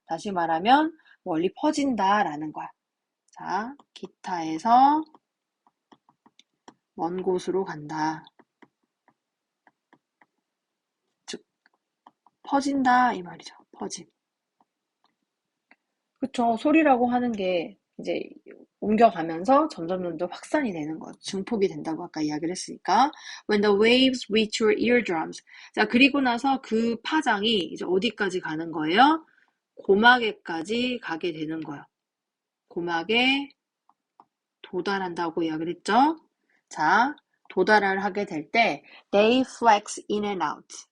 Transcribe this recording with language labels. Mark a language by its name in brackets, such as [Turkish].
[Korean] 다시 말하면 멀리 퍼진다라는 거야. 자, 기타에서 먼 곳으로 간다. 즉, 퍼진다 이 말이죠. 퍼짐. 그쵸. 소리라고 하는 게 이제 옮겨가면서 점점 확산이 되는 거, 증폭이 된다고 아까 이야기를 했으니까. [English] When the waves reach your eardrums. [Korean] 자, 그리고 나서 그 파장이 이제 어디까지 가는 거예요? 고막에까지 가게 되는 거예요. 고막에 도달한다고 이야기를 했죠. 자, 도달을 하게 될 때 [English] they flex in and out.